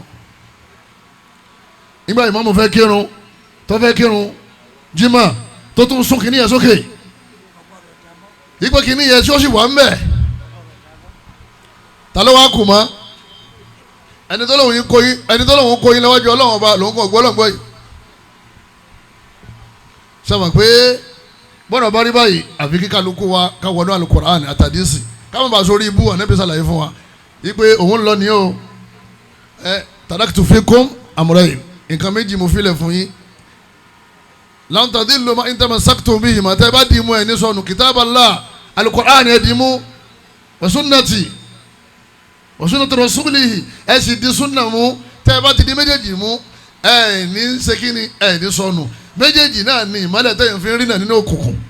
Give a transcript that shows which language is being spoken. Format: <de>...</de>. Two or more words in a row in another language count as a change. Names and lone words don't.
<yo>nígbà ìmáàmù fẹ́ kírun tó fẹ́ kírun jimá tó tún sún kìíní yẹn sókè ipò kìíní yẹn tí ó sì wà ń bẹ̀ ta ló wá kù mọ́ ẹni tó lòun kó yín lọ́wọ́jú Ọlọ́run ọba lòun kò gbọ́ lọ́gbọ́ yìí sọ pé bọ́dọ̀ bá rí báyìí àfi kí kálukú wa ká wọnú Al-Qur'an àtàdísì káwọn bá sórí ibú Ànábì ṣàlàyé fún wa wípé òun lọ ní o</yo> <ar>تركت فيكم أمرين</ar> <yo>nǹkan méjì mo filẹ̀ fún yín</yo> <ar>لن تضلوا ما إن تمسكتم بهما</ar> <yo>tẹ́ bá dì mú ẹ̀ ní sọnù kitaballah Al-Qur'an ẹ̀ dì mú wa</yo> <ar>سنة رسوله</ar> <yo>ẹ̀ sì di sunna mú tẹ́ bá ti di méjèèjì mú ẹ̀ ní sekini ẹ̀ ní sọnù méjèèjì náà ní ìmọ́lẹ̀ tẹ́yìn fi ń rí</yo>